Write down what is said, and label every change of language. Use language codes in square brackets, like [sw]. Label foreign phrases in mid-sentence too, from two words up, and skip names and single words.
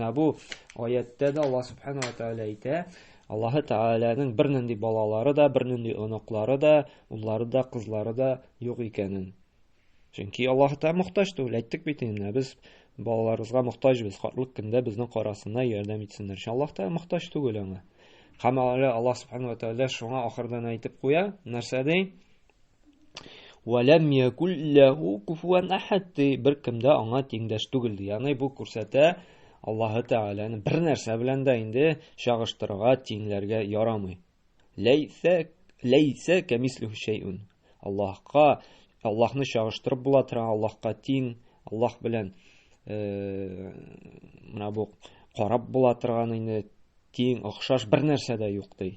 [tt] Менә бу аятта да Аллаһ [ar] سبحانه وتعالى [tt] әйтә, Аллаһы Тәгаләнең бернинди балалары да, бернинди оныклары да, уллары да, кызлары да юк икәнен. Чөнки Аллаһ Тәгалә мохтаҗ түгел, әйттек бит инде, без балаларыбызга мохтаҗбыз, хаклык көндә безнең карасына ярдәм итсеннәр. Аллаһ Тәгалә мохтаҗ түгел аңа. Һәм Аллаһ [ar] سبحانه وتعالى [tt] шуңа ахырдан әйтеп куя, нәрсә ди? [ar] "ولم يكن له كفوا أحد", [tt] беркем дә аңа тиңдәш түгел ди. Ягъни бу күрсәтә Аллаһы Тәгаләне бер нәрсә белән дә инде чагыштырырга, тиңләргә ярамый. [ar] ليس كمثله شيء. [tt] Аллаһны чагыштырып була торган, Аллаһка тиң, Аллаһ белән менә бу карап була торган инде тиң, охшаш бер нәрсә дә юк ди.